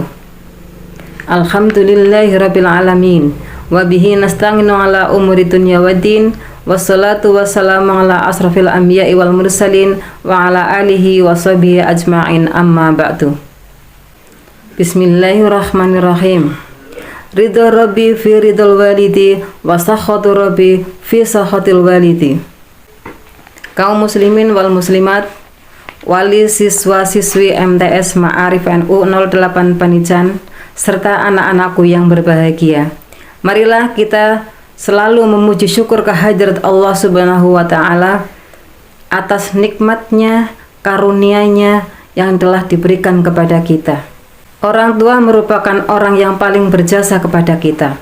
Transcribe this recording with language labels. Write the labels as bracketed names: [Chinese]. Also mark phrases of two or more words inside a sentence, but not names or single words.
[Arabic] الحمد لله رب العالمين وبه نستعين على أمور الدنيا والدين والصلاة والسلام على أشرف الأنبياء والمرسلين وعلى آله وصحبه أجمعين، أما بعد. Bismillahirrahmanirrahim. رضا ربي في رضا الوالد وسخط ربي في سخط الوالد. [Indonesian] Kaum [Arabic] المسلمين والمسلمات, [Indonesian] wali siswa-siswi MTS Ma'arif NU 08 Panican, serta anak-anakku yang berbahagia, marilah kita selalu memuji syukur kehadirat Allah [Arabic] سبحانه وتعالى [Indonesian] atas nikmatnya, karunia-Nya yang telah diberikan kepada kita. Orang tua merupakan orang yang paling berjasa kepada kita.